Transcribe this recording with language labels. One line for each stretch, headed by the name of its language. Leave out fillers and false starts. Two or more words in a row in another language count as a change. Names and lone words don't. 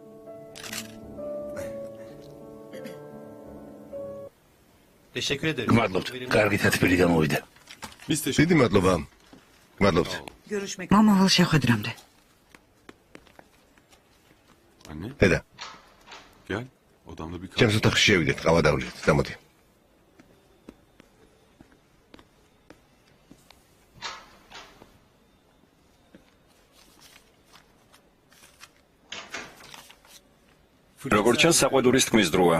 Georgian: გმადლობთ. კარგი თათბილი გამოვიდა. დიდი მადლობა. გმადლობთ. მომავალ შეხვედრამდე.
Turkish: Anne.
Georgian: დედა,
Turkish: Gel. Odamda bir
Georgian: ჩემს ოთახში შევიდეთ, ყავა დავლიეთ. გამოდი. როგორც ჩანს, საყვედურის თქმის დროა.